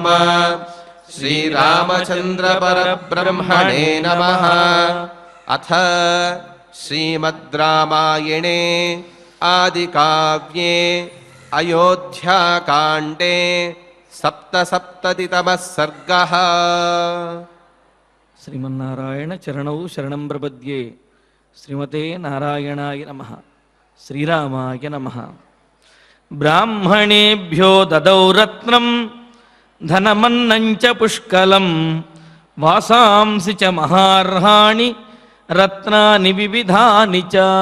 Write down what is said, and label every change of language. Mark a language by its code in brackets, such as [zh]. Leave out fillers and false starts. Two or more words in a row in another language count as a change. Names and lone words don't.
[sa] श्रीरामचन्द्र परब्रह्मणे नमः। अथ श्रीमद् रामायणे आदिकाव्ये अयोध्याकाण्डे सप्तसप्ततितमः सर्गः। శ్రీమన్నారాయణ చరణౌ శరణం ప్రపద్యే. శ్రీమతే నారాయణాయ నమః. శ్రీరామాయ నమః. బ్రాహ్మణేభ్యో దదౌ రత్నం ధనమన్నం చ పుష్కలం వాసాంసి చ మహార్హాణి రత్నాని వివిధాని చ.